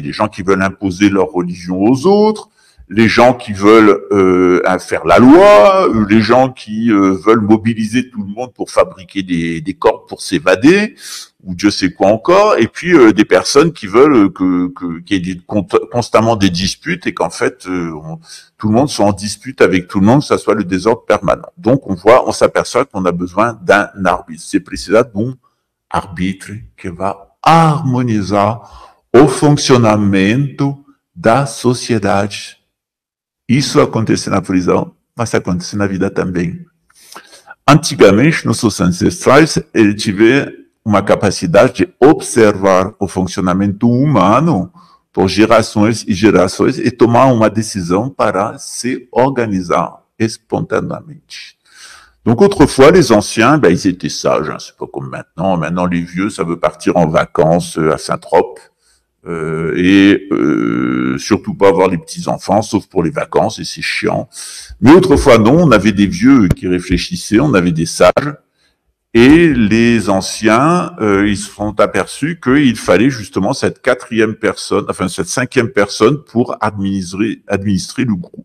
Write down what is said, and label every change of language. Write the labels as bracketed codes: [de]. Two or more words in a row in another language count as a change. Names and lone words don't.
[fr] Les gens qui veulent imposer leur religion aux autres, les gens qui veulent faire la loi, les gens qui veulent mobiliser tout le monde pour fabriquer des corps pour s'évader, ou Dieu sait quoi encore, et puis des personnes qui veulent qu'il y ait constamment des disputes et qu'en fait tout le monde soit en dispute avec tout le monde, que ça soit le désordre permanent. Donc on s'aperçoit qu'on a besoin d'un arbitre. C'est précisément [pt] um arbitre que vai harmonizar o funcionamento da sociedade. Isso acontece na prisão, mas acontece na vida também. Antigamente, nossos ancestrais, eles tiveram uma capacidade de observar o funcionamento humano por gerações e gerações e tomar uma decisão para se organizar espontaneamente. [fr] Donc autrefois, les anciens, ben, ils étaient sages, hein, c'est pas comme maintenant. Maintenant, les vieux, ça veut partir en vacances à Saint-Trope surtout pas avoir les petits-enfants, sauf pour les vacances, et c'est chiant. Mais autrefois, non, on avait des vieux qui réfléchissaient, on avait des sages, et les anciens, ils se sont aperçus qu'il fallait justement cette quatrième personne, enfin cette cinquième personne pour administrer le groupe.